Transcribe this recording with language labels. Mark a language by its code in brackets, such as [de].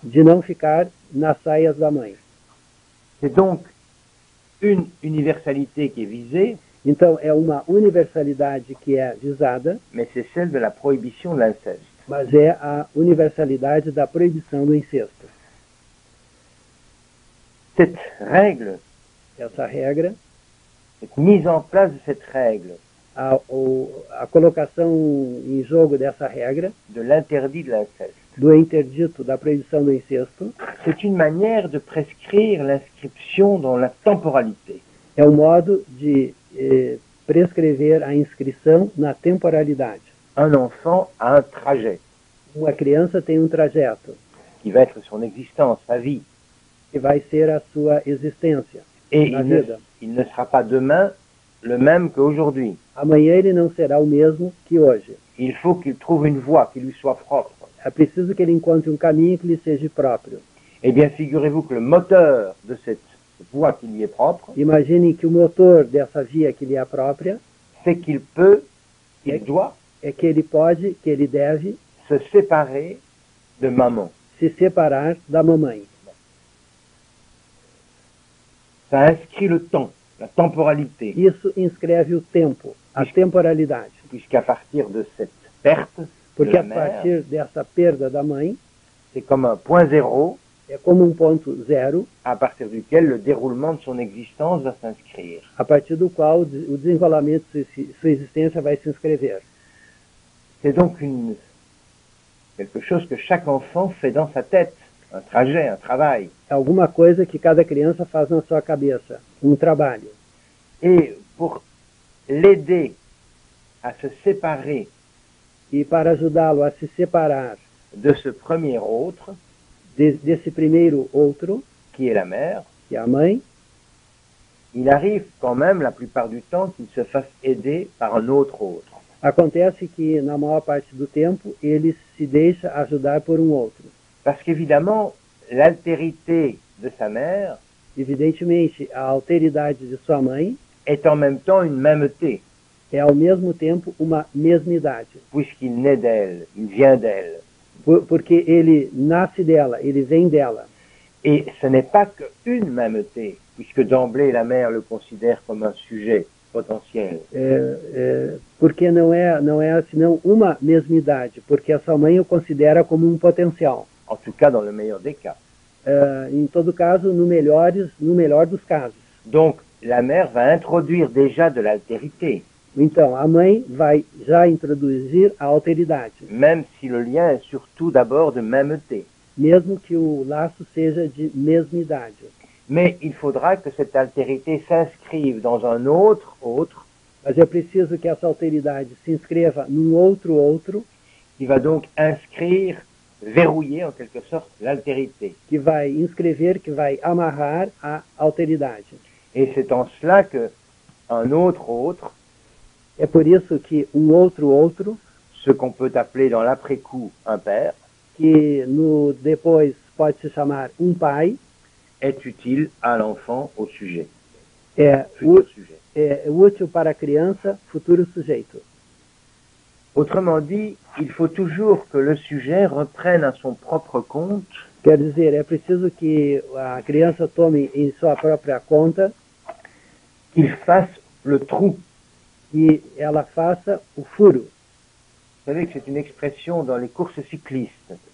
[pt] de não ficar nas saias da mãe. [fr] C'est donc une universalité qui est visée, [pt] Então, é uma universalidade que é visada, [fr] mais c'est celle de la prohibition de l'inceste. [pt] mas é a universalidade da proibição do incesto. [fr] Cette règle, [pt] Essa regra, [fr] cette mise en place de cette règle, [pt] a colocação em jogo dessa regra, [fr] de l'interdit de l'inceste, [pt] do interdito da proibição do incesto, [fr] c'est une manière de prescrire l'inscription dans la temporalité. [pt] é um modo de prescrever a inscrição na temporalidade. [fr] Un enfant a un trajet [pt] Uma criança tem um trajeto, [fr] qui va être son existence, sa vie, [pt] que vai ser a sua existência [fr] et [pt] na vida. [fr] il ne sera pas demain le même qu'aujourd'hui. [pt] Amanhã ele não será o mesmo que hoje. [fr] Il faut qu'il trouve une voie qui lui soit propre. [pt] É preciso que ele encontre um caminho que lhe seja próprio. [fr] Eh bien, figurez-vous que le moteur de cette voie qui lui est propre, [pt] Imagine que o motor dessa via que lhe é própria [fr] c'est qu'il peut, il doit [pt] é que ele pode, que ele deve [fr] se séparer de maman. [pt] se separar da mamãe. [fr] Ça inscrit le temps, la temporalité, [pt] Isso inscreve o tempo, a temporalidade. [fr] puisqu'à partir de cette perte de [pt] Porque [fr] la [pt] a [fr] mère, [pt] partir dessa perda da mãe, [fr] c'est comme un point zéro [pt] é como um ponto zero, [fr] à partir duquel le déroulement de son existence va s'inscrire. [pt] a partir do qual o desenrolamento de sua existência vai se inscrever. [fr] C'est donc quelque chose que chaque enfant fait dans sa tête, un trajet, un travail. [pt] É alguma coisa que cada criança faz na sua cabeça, um trabalho. [fr] Et pour l'aider à se séparer [pt] E para ajudá-lo a se separar [fr] de ce premier autre, [pt] desse primeiro outro, [fr] qui est la mère, [pt] que é a mãe, [fr] il arrive quand même la plupart du temps qu'il se fasse aider par un autre. [pt] acontece que na maior parte do tempo ele se deixa ajudar por um outro. [fr] Parce qu'évidemment, l'altérité de sa mère [pt] Evidentemente, a alteridade de sua mãe [fr] est en même temps une mêmeté, [pt] é ao mesmo tempo uma mesmidade, [fr] puisqu'il naît d'elle, il vient d'elle. [pt] porque ele nasce dela, ele vem dela. [fr] Et ce n'est pas qu'une mêmeté, puisque d'emblée la mère le considère comme un sujet potentiel. [pt] Porque não é senão uma mesmidade, porque a sua mãe o considera como um potencial. [fr] En tout cas, dans le meilleur des cas. [pt] Em todo caso, no melhor dos casos. [fr] Donc, la mère va introduire déjà de l'altérité, [pt] Então, a mãe vai já introduzir a alteridade, [fr] même si le lien est surtout d'abord de mêmeté. [pt] mesmo que o laço seja de mesmidade. [fr] Mais il faudra que cette altérité s'inscrive dans un autre, [pt] Mas é preciso que essa alteridade se inscreva num outro, [fr] qui va donc inscrire, verrouiller en quelque sorte l'altérité. [pt] que vai inscrever, que vai amarrar a alteridade. [fr] Et c'est en cela que un autre, [pt] É por isso que um outro, [fr] ce qu'on peut appeler dans l'après-coup un père, [pt] que no depois pode se chamar um pai, [fr] est utile à l'enfant, au sujet. [pt] é [fr] Futur sujet. [pt] útil para a criança, futuro sujeito. [fr] Autrement dit, il faut toujours que le sujet reprenne à son propre compte [pt] Quer dizer, é preciso que a criança tome em sua própria conta, [fr] qu'il fasse le trou. [pt] que ela faça o furo. [fr] Vous savez que c'est une expression dans les courses cyclistes.